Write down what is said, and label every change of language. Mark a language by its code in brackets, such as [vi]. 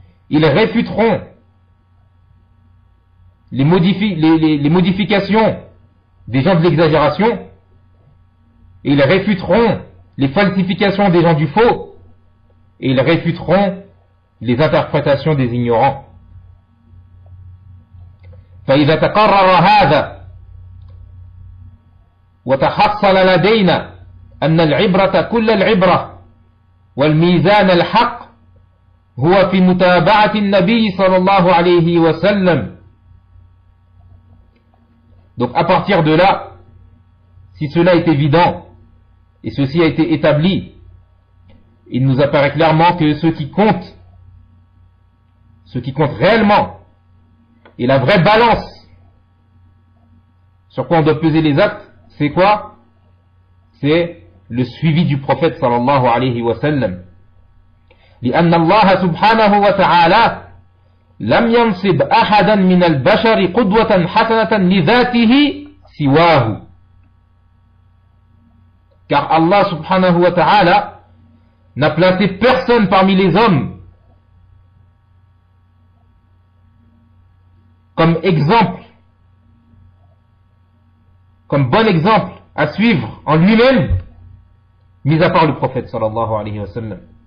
[fr] Ils réfuteront les modifications des gens de l'exagération et ils réfuteront les falsifications des gens du faux et ils réfuteront les interprétations des ignorants. [ar] فَإِذَا تَقَرَّرَ هَذَا وتحصل لدينا أن العبرة كل العبرة والميزان الحق هو في متابعة النبي صلى الله عليه وسلم. [fr] Donc à partir de là, si cela est évident et ceci a été établi, il nous apparaît clairement que ce qui compte réellement et la vraie balance sur quoi on doit peser les actes, c'est quoi? C'est le suivi du prophète sallallahu alayhi wa sallam. [ar] لأن الله سبحانه وتعالى لم ينصب أحدا من البشر قدوة حسنة لذاته سواه. [fr] Car Allah [ar] سبحانه وتعالى [fr] n'a placé personne parmi les hommes comme exemple, comme bon exemple à suivre en lui-même, mis à part le prophète sallallahu alayhi wa sallam.